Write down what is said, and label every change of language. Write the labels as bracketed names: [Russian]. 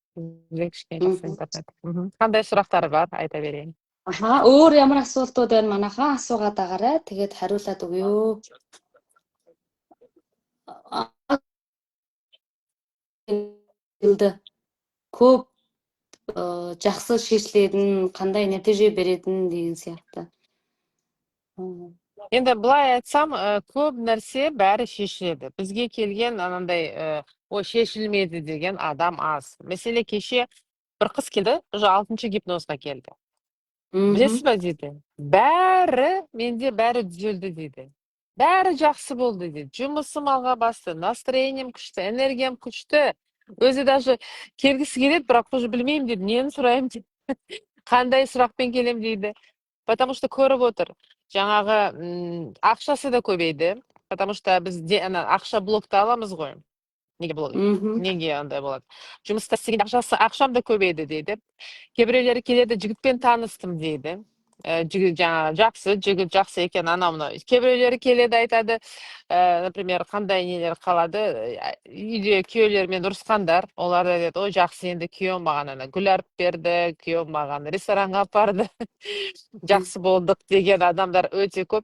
[Kazakh] Бізде кішкене жақсы интернет. Қандай сұрақтар бар, айта берейін. [Mongolian] Өөр ямар асуултууд байна манайхаа асуугаад байгаарай. Тэгээд хариулаад өгье. [Kazakh] Көп жақсы шешілетін, қандай нәтиже беретін деген сияқты. Енді былай айтсам, көп нәрсе бәрі шешіледі. Бізге келген анандай шешілмеді деген адам аз. Мәселе кеше бір қыз келді, уже 6-шы гипнозға келді. Білесіз ба дейді? Менде бәрі түзелді дейді. Бәрі жақсы болды дейді. Жұмысым алға басты, настроением күшті, энергиям күшті. Өзі даже келгісі келеді, бірақ уже білмеймін дейді. Нені сұраймын дейді. Қандай сұрақпен келем дейді. [Russian] Потому что [Kazakh] көріп отыр. Жаңағы ақшасы да көбейді. [Russian] Потому что [Kazakh] біз ақша блокта аламыз ғой. Неге блок? Неге андай болады? Жұмыста істеген ақшам да көбейді дейді. Кейбіреулері келеді, жігітпен таныстым дейді. Жігіт жақсы, жігіт жақсы екен анау-мынау. Кейбіреулері келеді айтады, например, қандай нелер қалады, үйде күйеулерімен ұрысқандар, олар да деді, ой жақсы, енді күйеуім маған гүл алып берді, күйеуім маған ресторанға апарды, жақсы болдық деген адамдар өте көп.